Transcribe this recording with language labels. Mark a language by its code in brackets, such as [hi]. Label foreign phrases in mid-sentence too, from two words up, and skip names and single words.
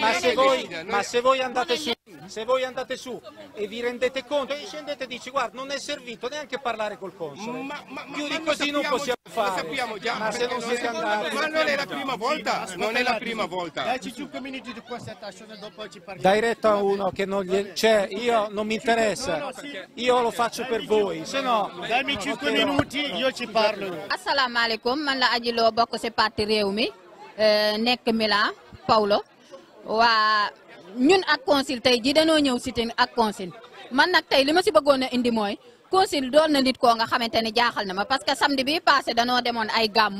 [it] Ma se voi andate su e vi rendete conto e scendete e dici guarda non è servito neanche parlare col console, più di così non possiamo fare. Lo sappiamo già, ma se non siete andati, ma non è la prima volta, non è la prima volta. Daici 5 minuti di questa tastione, dopo ci parliamo. dai retta a uno che non gli... cioè io non mi interessa, io lo faccio per voi, se no Dammi 5 minuti, io ci parlo. [wo] asalaamaaleykum man la Adji Lo bokk ci parti réew mi nekk Milan Paulo waa ñun ak consul tey ji dañoo ñëw sitting ak consul man nag tey li ma si bëggoon a indi mooy consul doon na nit koo nga xamante ne jaaxal na ma [fr] parce que samedi [wo] bi passé danoo demoon ay